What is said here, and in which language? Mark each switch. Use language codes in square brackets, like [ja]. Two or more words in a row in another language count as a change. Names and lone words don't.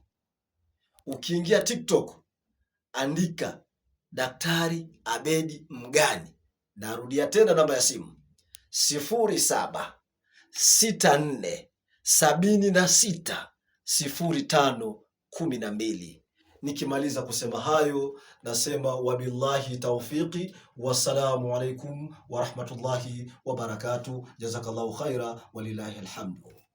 [sw] Ukiingia TikTok andika Daktari Abedi Mgani. Narudia tena namba ya simu 0764760512. Nikimaliza kusema hayo nasema [ar] وبالله التوفيق، والسلام عليكم ورحمة الله وبركاته. جزاك الله خيرا ولله الحمد.